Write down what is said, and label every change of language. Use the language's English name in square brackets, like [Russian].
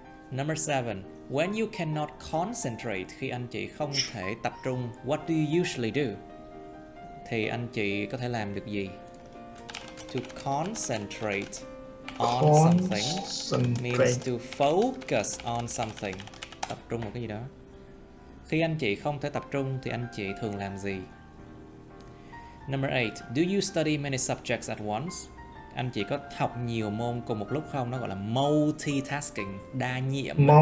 [English] Number 7. When you cannot concentrate, [Vietnamese] khi anh chị không thể tập trung, [English] what do you usually do? [Vietnamese] Thì anh chị có thể làm được gì? [English] To concentrate on something means to focus on something. [Vietnamese] Tập trung vào cái gì đó. Khi anh chị không thể tập trung thì anh chị thường làm gì? [English] Number 8. Do you study many subjects at once? [Vietnamese] Anh chị có học nhiều môn cùng một lúc không? Nó gọi là multitasking, đa nhiệm.